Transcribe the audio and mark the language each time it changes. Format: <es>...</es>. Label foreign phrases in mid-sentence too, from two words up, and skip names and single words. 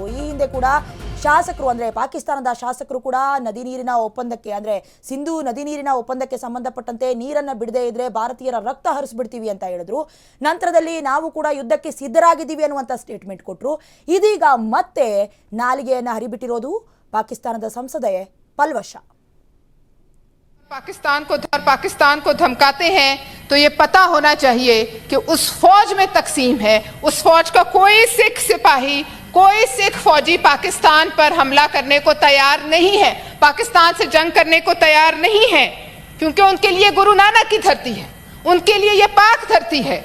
<kn>ಈ ಹಿಂದೆ ಕೂಡ ಶಾಸಕರು ಅಂದ್ರೆ ಪಾಕಿಸ್ತಾನದ ಶಾಸಕರು ಕೂಡ ನದಿ ನೀರಿನ ಒಪ್ಪಂದಕ್ಕೆ ಅಂದ್ರೆ ಸಿಂಧೂ ನದಿ ನೀರಿನ ಒಪ್ಪಂದಕ್ಕೆ ಸಂಬಂಧಪಟ್ಟಂತೆ ನೀರನ್ನ ಬಿಡದೇ ಇದ್ರೆ ಭಾರತೀಯರ ರಕ್ತ ಹರಿಸ್ಬಿಡ್ತೀವಿ ಅಂತ ಹೇಳಿದ್ರು. ನಂತರದಲ್ಲಿ ನಾವು ಕೂಡ ಯುದ್ಧಕ್ಕೆ ಸಿದ್ಧರಾಗಿದ್ದೀವಿ ಅನ್ನುವಂಥ ಸ್ಟೇಟ್ಮೆಂಟ್ ಕೊಟ್ಟರು. ಇದೀಗ ಮತ್ತೆ ನಾಲಿಗೆಯನ್ನ ಹರಿಬಿಟ್ಟಿರೋದು ಪಾಕಿಸ್ತಾನದ ಸಂಸದೆ ಪಲ್ವಶ.</kn> <hi>पाकिस्तान को धमकाते हैं तो ये पता होना चाहिए कि उस फौज में तकसीम है. उस फौज का कोई सिख सिपाही, कोई सिख फौजी पाकिस्तान पर हमला करने को तैयार नहीं है, पाकिस्तान से जंग करने को तैयार नहीं है, क्योंकि उनके लिए गुरु नानक की धरती है, उनके लिए ये पाक धरती है.</hi>